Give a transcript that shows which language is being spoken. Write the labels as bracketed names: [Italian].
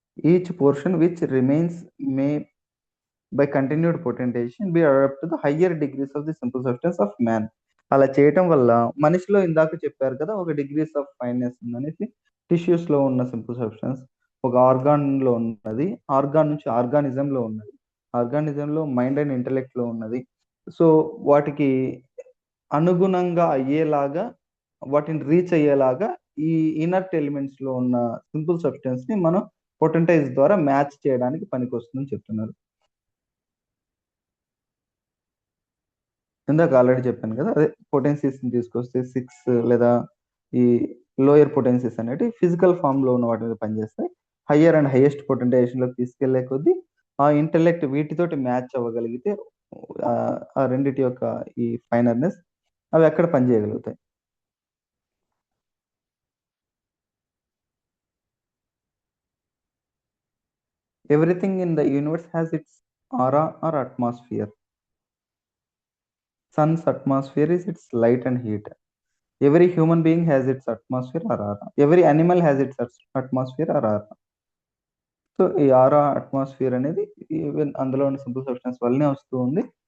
[English] Each portion which remains may by continued potentization be adapted to the higher degrees of the simple substance of man. [Telugu] అలా చేయటం వల్ల మనిషిలో ఇందాక చెప్పారు కదా ఒక డిగ్రీస్ ఆఫ్ ఫైన్నెస్ ఉందనేసి, టిష్యూస్ లో ఉన్న సింపుల్ సబ్స్టెన్స్ ఒక ఆర్గాన్ లో ఉన్నది, ఆర్గాన్ నుంచి ఆర్గానిజం లో ఉన్నది, ఆర్గానిజం లో మైండ్ అండ్ ఇంటెలెక్ట్ లో ఉన్నది. సో వాటికి అనుగుణంగా అయ్యేలాగా, వాటిని రీచ్ అయ్యేలాగా ఈ ఇనర్ట్ ఎలిమెంట్స్ లో ఉన్న సింపుల్ సబ్స్టెన్స్ ని మనం పొటెంటైజ్ ద్వారా మ్యాచ్ చేయడానికి పనికొస్తుందని చెప్తున్నారు. ఇందాక ఆల్రెడీ చెప్పాను కదా, అదే పొటెన్సీస్ ని తీసుకొస్తే 6 లేదా ఈ లోయర్ పొటెన్సీస్ అనేవి ఫిజికల్ ఫామ్ లో ఉన్న వాటి మీద పనిచేస్తాయి. హయ్యర్ అండ్ హైయెస్ట్ పొటెంటైజేషన్ లోకి తీసుకెళ్లే కొద్దీ ఆ ఇంటెలెక్ట్ వీటితోటి మ్యాచ్ అవ్వగలిగితే ఆ రెండిటి యొక్క ఈ ఫైనర్నెస్ అవి ఎక్కడ పనిచేయగలుగుతాయి. [English] Everything in the universe has its aura or atmosphere. Sun's atmosphere is its light and heat. Every human being has its atmosphere or aura. Every animal has its atmosphere or aura. [Telugu] So ఈ ఆరా atmosphere అనేది even అందులో ఉన్న simple substance వల్లనే వస్తూ ఉంది.